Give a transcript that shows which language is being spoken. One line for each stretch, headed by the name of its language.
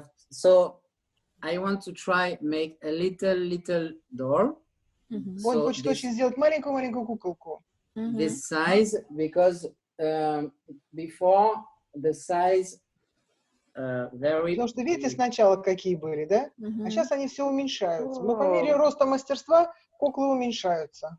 English: So I want to try make a little door. Мгм.
Russian: Он
English: So
Russian: хочет очень сделать маленькую-маленькую куколку. Мгм.
English: this size because before the size very
Russian: Потому что видите сначала какие были, да? Мгм. А сейчас они все уменьшаются. Но по мере роста мастерства куклы уменьшаются.